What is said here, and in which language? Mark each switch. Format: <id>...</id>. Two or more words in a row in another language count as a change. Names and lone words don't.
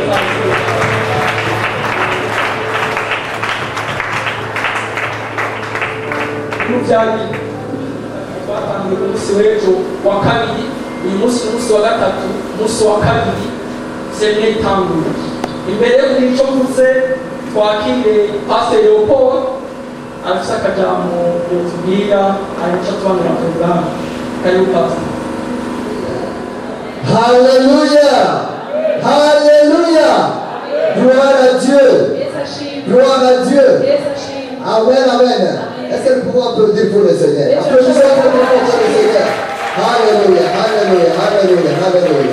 <rn>n'ubyagiye twatangiye ku munsi w'ejo wa kabiri uyu munsi n'umunsi wa gatatu umunsi wa kabiri semine itanguye imbere yo kugira icyo mvuze twakire Pastor Leopold afite akajambo yotubwira arico tubanira porogaramu karibu Pastor.</rn> <fr>Alléluia, Alléluia, gloire à Dieu, gloire à Dieu, amen, amen. Est-ce que nous pouvons applaudir pour le Seigneur? Applaudissons pour le Seigneur. Alléluia, Alléluia, Alléluia, Alléluia.</fr>